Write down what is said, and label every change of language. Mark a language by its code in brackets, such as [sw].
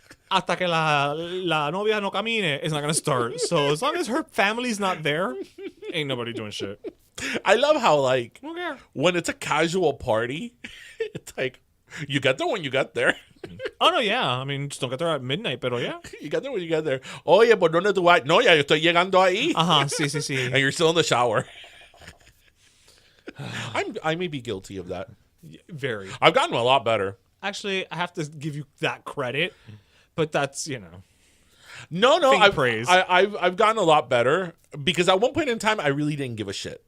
[es] Hasta que la novia no camine, [en] it's not going to start. So as long as her family's not there, ain't nobody doing shit. I love how, like, Okay. when it's a casual party, it's like, you get there when you get there. Oh, no, yeah. I mean, just don't get there at midnight, pero yeah. You get there when you get there. [es] Oye, ¿por dónde tú vas? No, ya, yo estoy llegando ahí. Ajá, sí. [en] And you're still in the shower. I may be guilty of that. Very. I've gotten a lot better. Actually, I have to give you that credit, but that's, No, think praise. I've gotten a lot better because at one point in time I really didn't give a shit.